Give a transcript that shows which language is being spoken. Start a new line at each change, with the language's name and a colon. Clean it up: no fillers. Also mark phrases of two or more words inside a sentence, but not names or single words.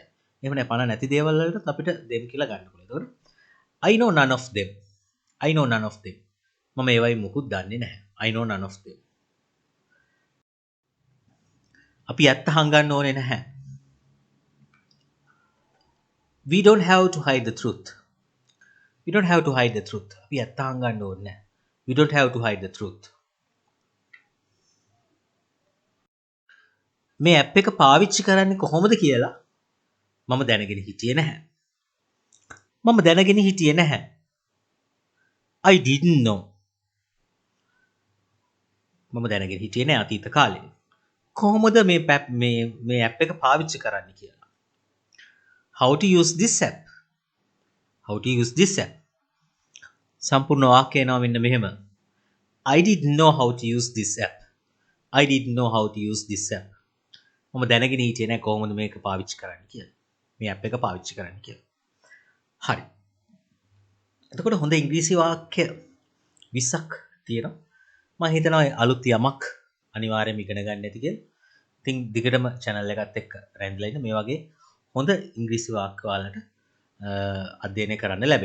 Sinhala: එහෙම නැහැ පණ නැති දේවල් වලට අපිට them කියලා ගන්න පුළුවන්. ඒතකොට
English: I know none of them. I know none of them.
Sinhala: මම ඒ වයින් මුකුත් දන්නේ නැහැ.
English: I know none of them.
Sinhala: අපි ඇත්ත හංගන්න ඕනේ නැහැ.
English: We don't have to hide the truth. We don't have to hide the truth.
Sinhala: අපි ඇත්ත හංගන්න ඕනේ නැහැ.
English: We don't have to hide the truth.
Sinhala: මේ ඇප් එක පාවිච්චි කරන්නේ කොහොමද කියලා මම දැනගෙන හිටියේ නැහැ. මම දැනගෙන හිටියේ නැහැ.
English: I didn't know.
Sinhala: මම දැනගෙන හිටියේ නැහැ අතීත කාලේ. කොහොමද මේ ඇප් එක පාවිච්චි කරන්නේ කියලා.
English: How to use this app? How to use this app?
Sinhala: සම්පූර්ණ වාක්‍යය එනවා මෙන්න මෙහෙම.
English: I didn't know how to use this app. I didn't know how to use this app.
Sinhala: මම දැනගෙන හිටියේ නැහැ කොහොමද මේක පාවිච්චි කරන්න කියලා. මේ ඇප් එක පාවිච්චි කරන්න කියලා. හරි. එතකොට හොඳ ඉංග්‍රීසි වාක්‍ය 20ක් තියෙනවා. මම හිතනවා අලුත් යමක් අනිවාර්යයෙන්ම ඉගෙන ගන්න ඇති කියලා. ඉතින් දිගටම channel එකත් එක්ක රැඳිලා ඉන්න මේ වගේ හොඳ ඉංග්‍රීසි වාක්‍ය වලට අධ්‍යයනය කරන්න ලැබෙයි.